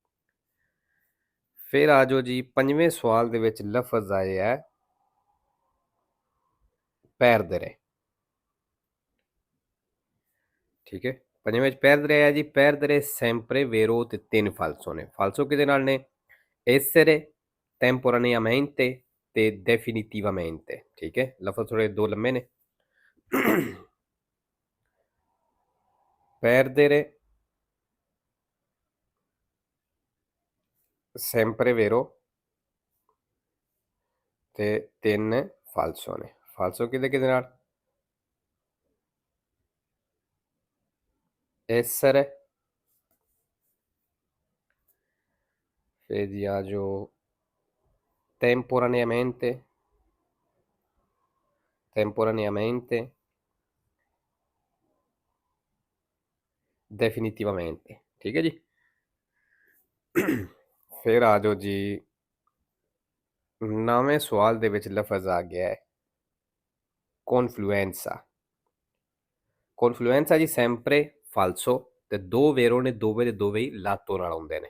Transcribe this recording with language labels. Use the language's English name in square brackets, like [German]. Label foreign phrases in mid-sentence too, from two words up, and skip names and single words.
[Punjabi] ਫਿਰ ਆ ਜਾਓ ਜੀ ਪੰਜਵੇਂ ਸਵਾਲ ਦੇ ਵਿੱਚ ਲਫ਼ਜ਼ ਆਏ ਹੈ ਪੈਰਦਰੇ। ਠੀਕ ਹੈ, ਪੰਜਵੇਂ ਚ ਪੈਰਦਰੇ ਆਇਆ ਜੀ। [Italian] perdere sempre vero [Punjabi] ਤੇ ਤਿੰਨ ਫਾਲਸੋ ਨੇ। ਫਾਲਸੋ ਕਿਹਦੇ ਨਾਲ ਨੇ? [Italian] essere, temporaneamente ਤੇ definitivamente। [Punjabi] ਠੀਕ ਹੈ, ਲਫ਼ਜ਼ ਥੋੜੇ ਦੋ ਲੰਮੇ ਨੇ। [Italian] perdere sempre vero [Punjabi] ਤੇ ਤਿੰਨ ਫਾਲਸੋ ਨੇ। ਫਾਲਸੋ ਕਿਹਦੇ ਕਿਹਦੇ ਨਾਲ? essere, ਫਿਰ ਜੀ ਆ ਜੋ [Italian] temporaneamente, temporaneamente, definitivamente। [Punjabi] ਠੀਕ ਹੈ ਜੀ। ਫਿਰ ਆ ਜਾਓ ਜੀ ਨਵੇਂ ਸਵਾਲ ਦੇ ਵਿੱਚ ਲਫ਼ਜ਼ ਆ ਗਿਆ ਹੈ ਕੌਨਫਲੂਐਂਸਾ। ਕੌਨਫਲੂਐਂਸਾ ਜੀ [Italian] sempre falso [Punjabi] ਤੇ ਦੋ ਵੇਰੋ ਨੇ, ਦੋਵੇਂ ਦੇ ਦੋਵੇਂ ਹੀ ਲਾਤੋ ਨਾਲ ਆਉਂਦੇ ਨੇ।